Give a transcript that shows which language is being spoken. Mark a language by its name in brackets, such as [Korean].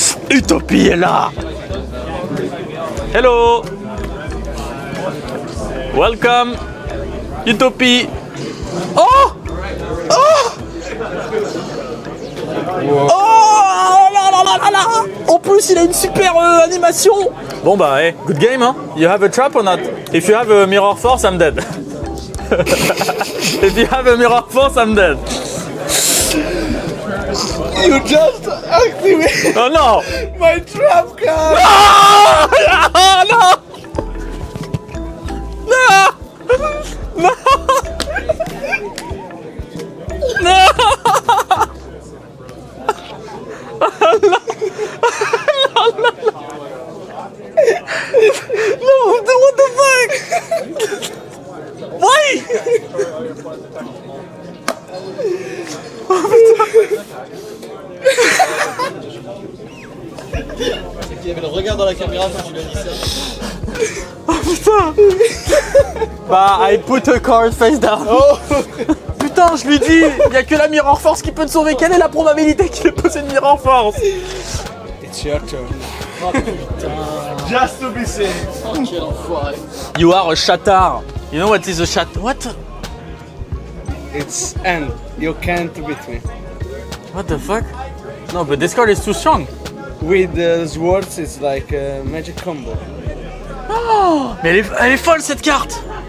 [French] Utopie est là. Hello. [English] Welcome. [French] Utopie. Oh. Oh. Oh là là là là. En plus, il a une super animation. Bon bah, [English] hey, good game, hein. You have a trap or not? If you have a mirror force, I'm dead. If you have a mirror force, I'm dead. You just activated Oh no! my trap card! Ah! Ah, no! No! No! No! No, what the fuck? Why? [French] Il y avait le regard dans la caméra quand tu lui as dit ça. Oh putain! [English] Bah, I put a card face down. Oh! [French] Putain, je lui dis, il y a que la Mirror Force qui peut te sauver. Quelle est la probabilité qu'il possède une Mirror Force? [English] It's your turn. [French] Oh putain. [English] Just to be safe. [French] Oh, quel enfoiré. [English] You are a chatard. You know what is a chat? What? It's end. You can't beat me. What the fuck? No, but this card is too strong. With the swords, it's like a magic combo. [French] Oh, mais elle est folle cette carte.